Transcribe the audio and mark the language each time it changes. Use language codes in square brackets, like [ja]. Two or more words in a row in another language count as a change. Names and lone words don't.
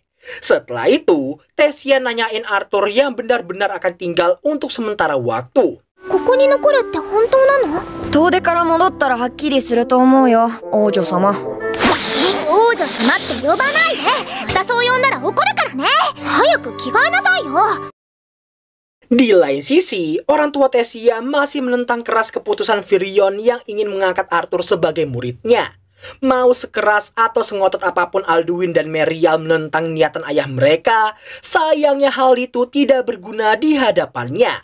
[id] Setelah itu, Tessia nanyain Arthur yang benar-benar akan tinggal untuk sementara waktu. [ja] ここに残るって本当なの? 遠出から戻ったらはっきりすると思うよ、王女様。王女様って呼ばないで。またそう呼んだら怒るからね。早く着替えなさいよ。 [id] Di lain sisi, orang tua Tessia masih menentang keras keputusan Firion yang ingin mengangkat Arthur sebagai muridnya. Mau sekeras atau sengotot apapun Alduin dan Merial menentang niatan ayah mereka, sayangnya hal itu tidak berguna di hadapannya.